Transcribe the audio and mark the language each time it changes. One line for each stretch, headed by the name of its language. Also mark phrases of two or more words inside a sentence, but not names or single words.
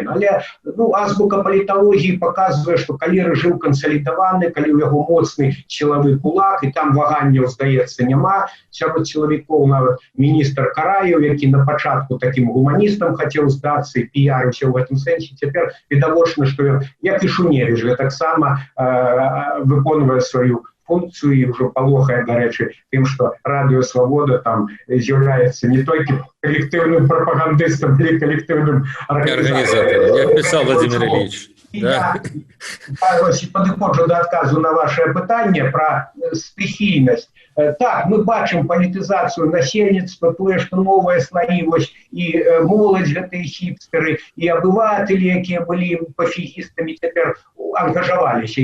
Belarusian: Але азбука паліталогіі паказвае, што калі рэжым кансалідаваны, калі ў яго моцны сілавы кулак, і там ваганняў, здаецца, няма, сярод сілавікоў нават міністр Караеў, які на пачатку такім гуманістам хацеў здацца і піярыўся ў гэтым сэнсе, цяпер відавочна, што як і Шуневіч, таксама выконвае сваю
Russian: функцию и уже
Belarusian: палохае, дарэчы, тым, што Радыё Свабода там з'яўляецца не толькі
Russian: коллективным пропагандистом,
Belarusian: але
Russian: и коллективным организатором. Як писал Владимир Ильич.
Belarusian: Я падыходжу до адказу на ваше пытанне про стыхійнасць. Так, мы бачым палітызацыю насельніцтва, тое, што новыя слаі, і моладзь, гэтыя хіпстэры, і абыватэлі, якія былі пафігістамі, цяпер ангажаваліся.